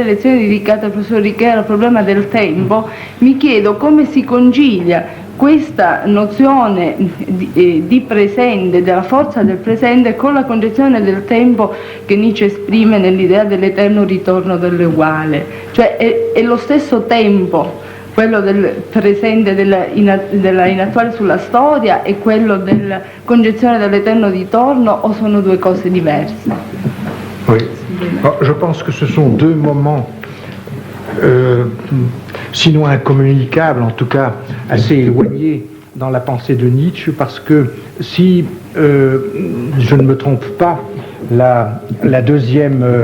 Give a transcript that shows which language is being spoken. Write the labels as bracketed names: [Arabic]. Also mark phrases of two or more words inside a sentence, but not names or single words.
[Italian] lezioni dedicate al professor Riquer al problema del tempo mi chiedo come si concilia questa nozione di presente, della forza del presente, con la concezione del tempo che Nietzsche esprime nell'idea dell'eterno ritorno dell'uguale, cioè è lo stesso tempo quello del presente della inattuale sulla storia e quello della concezione dell'eterno ritorno, o sono due cose diverse? [French] Oui. Alors, je pense que ce sont deux moments, sinon incommunicables, en tout cas assez éloignés dans la pensée de Nietzsche, parce que si je ne me trompe pas, la deuxième